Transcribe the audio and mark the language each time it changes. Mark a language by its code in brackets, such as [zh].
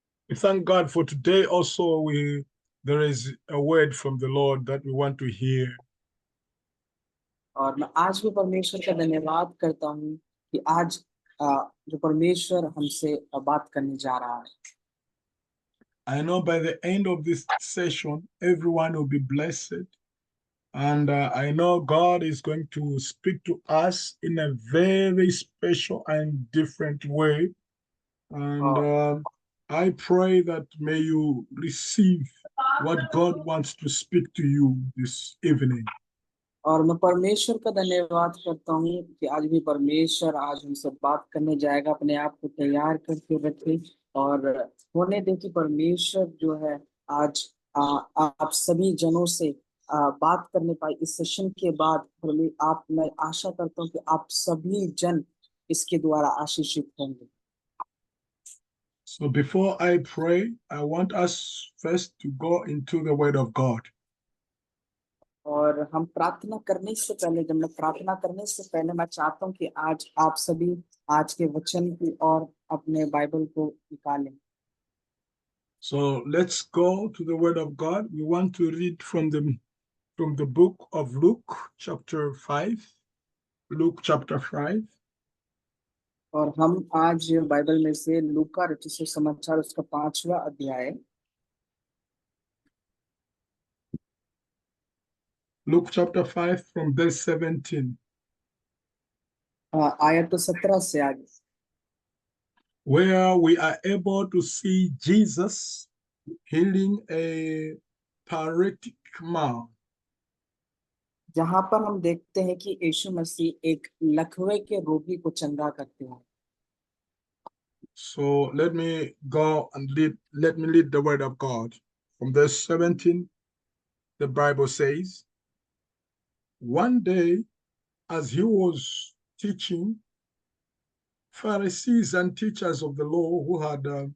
[en] We thank God for today. Also, there is a word from the Lord that we want to hear. [hi] और मैं आज भी परमेश्वर का धन्यवाद करता हूँ कि आज जो परमेश्वर हमसे बात करने जा रहा है। [en] I know by the end of this session, everyone will be blessed. And I know God is going to speak to us in a very special and different way. And I pray that may you receive what God wants to speak to you this evening. [hi] और मैं परमेश्वर का धन्यवाद करता हूँ कि आज भी परमेश्वर आज हमसे बात करने जाएगा। अपने आप को तैयार करके रखें और होने दे कि परमेश्वर जो है आज आप सभी जनों से बात करने पाए इस सेशन के बाद। आप मैं आशा करता हूँ कि आप सभी जन इसके द्वारा आशीषित होंगे। [en] So before I pray, I want us first to go into the Word of God. [hi] और हम प्रार्थना करने से पहले जब मैं प्रार्थना करने से पहले मैं चाहता हूँ कि आज आप सभी आज के वचन की और अपने बाइबल को निकालें। [en] So let's go to the Word of God. We want to read from the book of Luke, chapter 5. Luke chapter 5. [hi] और हम आज बाइबल में से लूका रचित सुसमाचार उसका 5वां अध्याय [en] Luke chapter 5 from verse 17. [hi] आयत 17 से आगे, [en] where we are able to see Jesus healing a paralytic man. [hi] जहां पर हम देखते हैं कि यीशु मसीह एक लकवे के रोगी को चंगा करते हैं। [en] So let me go and let me read the word of God. From verse 17, the Bible says, one day as he was teaching, Pharisees and teachers of the law who had